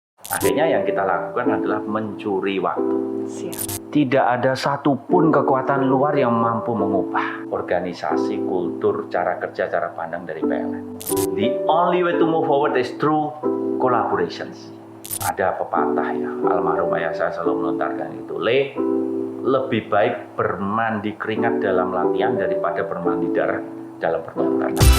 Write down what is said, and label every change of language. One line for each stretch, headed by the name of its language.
Indonesian: Akhirnya yang kita lakukan adalah mencuri waktu. Siap. Tidak ada satupun kekuatan luar yang mampu mengubah organisasi, kultur, cara kerja, cara pandang dari PLN.
English: The only way to move forward is through collaborations.
Indonesian: Ada pepatah ya, almarhum ayah saya selalu melontarkan itu. Lebih baik bermandi keringat dalam latihan daripada bermandi darah dalam pertempuran.